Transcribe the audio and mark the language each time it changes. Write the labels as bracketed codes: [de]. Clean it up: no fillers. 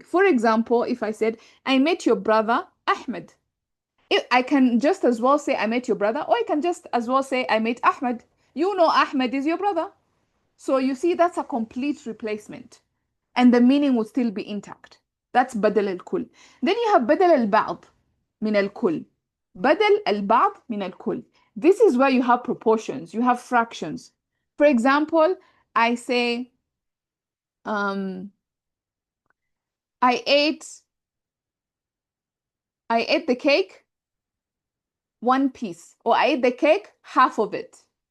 [en] For example, if I said, I met your brother, Ahmed. I can just as well say, I met your brother, or I can just as well say, I met Ahmed. You know Ahmed is your brother. So you see, that's a complete replacement. And the meaning will still be intact. [ar] That's بدل الكل. [en] Then you have [ar] بدل البعض من الكل. بدل البعض من الكل. [en] This is where you have proportions, you have fractions. For example, I say, I ate the cake, one piece, or I ate the cake, half of it.